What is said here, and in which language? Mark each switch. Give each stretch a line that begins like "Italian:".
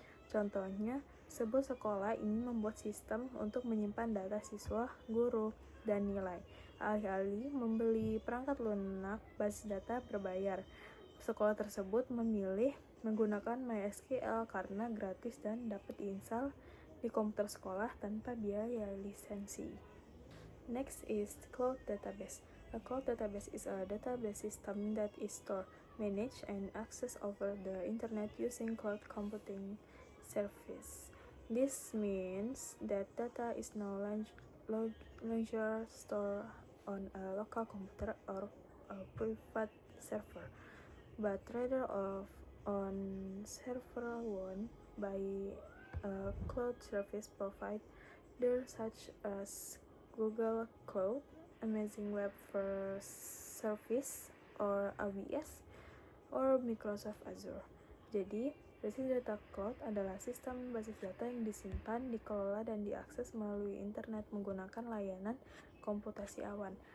Indonesian: Contohnya, sebuah sekolah ingin membuat sistem untuk menyimpan data siswa, guru, dan nilai. Alih-alih membeli perangkat lunak basis data berbayar, sekolah tersebut memilih menggunakan MySQL karena gratis dan dapat diinstal di komputer sekolah tanpa biaya lisensi.
English: Next is cloud database. A cloud database is a database system that is stored, managed, and accessed over the internet using cloud computing service. This means that data is no longer stored on a local computer or a private server, but rather on server owned by a cloud service provider such as Google Cloud, Amazon Web Service or AWS, or Microsoft Azure.
Indonesian: Jadi, basis data cloud adalah sistem basis data yang disimpan, dikelola, dan diakses melalui internet menggunakan layanan komputasi awan.